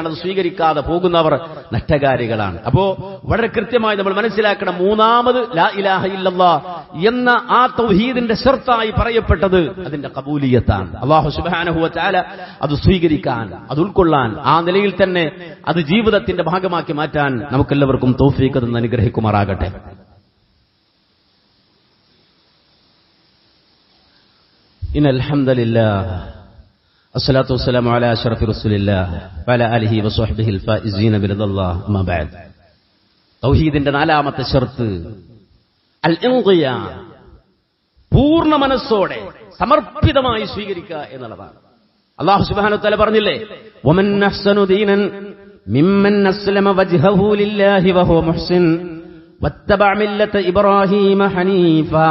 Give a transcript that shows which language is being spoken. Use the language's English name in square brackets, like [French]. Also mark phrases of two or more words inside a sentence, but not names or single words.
[Malayalam] അത് സ്വീകരിക്കാതെ പോകുന്നവർ നഷ്ടകാരികളാണ്. അപ്പോ വളരെ കൃത്യമായി നമ്മൾ മനസ്സിലാക്കണം, മൂന്നാമത് [Arabic] لا إله إلا الله [Malayalam] എന്ന ആ തൗഹീദിന്റെ ശർത്തായി പറയപ്പെട്ടത് അതിന്റെ ഖബൂലിയത്താണ്. [Arabic] الله سبحانه وتعالى [Malayalam] അത് സ്വീകരിക്കാൻ, അത് ഉൾക്കൊള്ളാൻ, ആ നിലയിൽ തന്നെ അത് ജീവിതത്തിന്റെ ഭാഗമാക്കി മാറ്റാൻ നമുക്കെല്ലാവർക്കും തൗഫീഖ് തന്ന് അനുഗ്രഹിക്കുമാറാകട്ടെ. [Arabic] إن الحمد لله الصلاة والسلام على أشرف رسول الله وعلى آله وصحبه الفائزين برضا الله أما بعد. [Malayalam] തൗഹീദിന്റെ നാലാമത്തെ ഷർത്ത് [Arabic] الانقياد, [Malayalam] പൂർണ്ണ മനസ്സോടെ സമർപ്പിതമായി സ്വീകരിക്കുക എന്നുള്ളതാണ്. [Arabic] الله سبحانه وتعالى പറഞ്ഞില്ലേ, ومن أحسن دينا ممن أسلم وجهه لله وهو محسن واتبع ملة إبراهيم حنيفا.